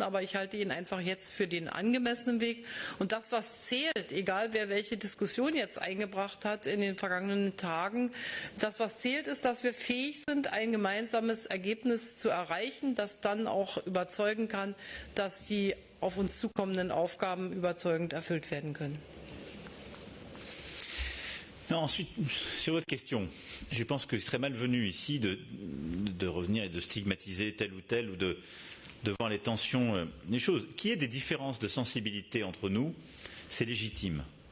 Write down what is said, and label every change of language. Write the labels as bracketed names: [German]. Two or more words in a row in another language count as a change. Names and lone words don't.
[German] Aber ich halte ihn einfach jetzt für den angemessenen Weg. Und das, was zählt, egal wer welche Diskussion jetzt eingebracht hat in den vergangenen Tagen, das, was zählt, ist, dass wir fähig sind, ein gemeinsames Ergebnis zu erreichen, das dann auch überzeugen kann, dass die auf uns zukommenden Aufgaben überzeugend erfüllt werden können. [French] Non, ensuite, sur votre question, je pense qu'il serait malvenu ici de revenir et de stigmatiser tel ou de voir les tensions, les choses. Qu'il y ait des différences de sensibilité entre nous, c'est légitime.